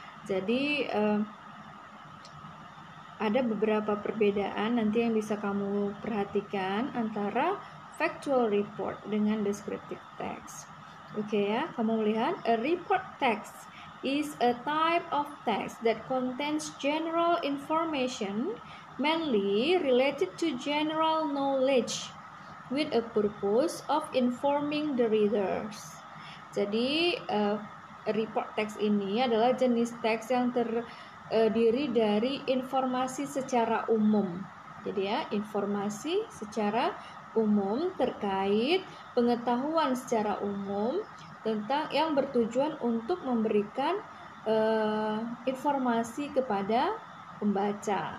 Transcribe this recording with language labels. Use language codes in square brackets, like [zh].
[id] Jadi ada beberapa perbedaan nanti yang bisa kamu perhatikan antara factual report dengan descriptive text. Oke ya, kamu lihat [en] a report text is a type of text that contains general information mainly related to general knowledge with a purpose of informing the readers. [id] Jadi report text ini adalah jenis teks yang terdiri dari informasi secara umum. Jadi ya, informasi secara umum terkait pengetahuan secara umum tentang yang bertujuan untuk memberikan informasi kepada pembaca.